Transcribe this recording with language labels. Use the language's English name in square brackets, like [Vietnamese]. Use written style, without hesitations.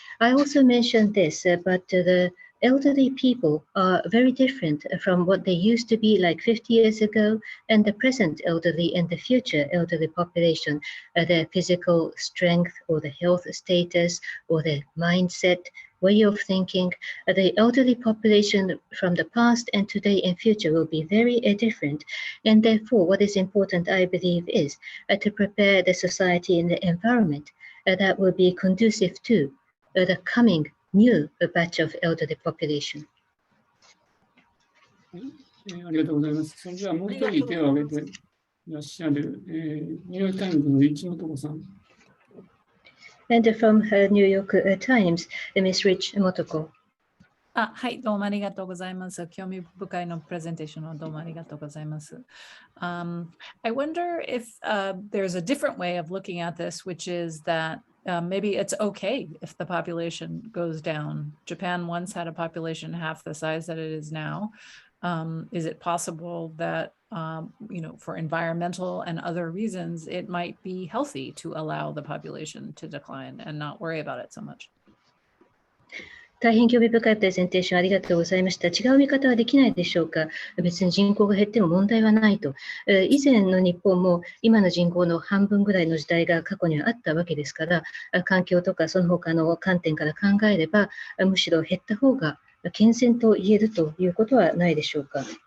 [English] I also mentioned this, but the elderly people are very different from what they used to be like 50 years ago, and the present elderly and the future elderly population, their physical strength or the health status or their mindset, way of thinking, the elderly population from the past and today and future will be very different. And therefore, what is important, I believe, is to prepare the society and the environment that will be conducive to the coming new batch of elderly population. [Japanese] ありがとうございます。それではもう一人手を挙げていらっしゃる、ニューヨークタイムズの市本さん。 [English] And from New York Times, Ms. Rich Motoko. [Japanese] はい、どうもありがとうございます。興味深いのプレゼンテーションをどうもありがとうございます。 [English] I wonder if there's a different way of looking at this, which is that maybe it's okay if the population goes down. Japan once had a population half the size that it is now. Is it possible that, for environmental and other reasons, it might be healthy to allow the population to decline and not worry about it so much? [Japanese] 大変興味深いプレゼンテーションありがとうございました。違う見方はできないでしょうか。別に人口が減っても問題はないと。以前の日本も今の人口の半分ぐらいの時代が過去にはあったわけですから、環境とかその他の観点から考えれば、むしろ減った方が健全と言えるということはないでしょうか。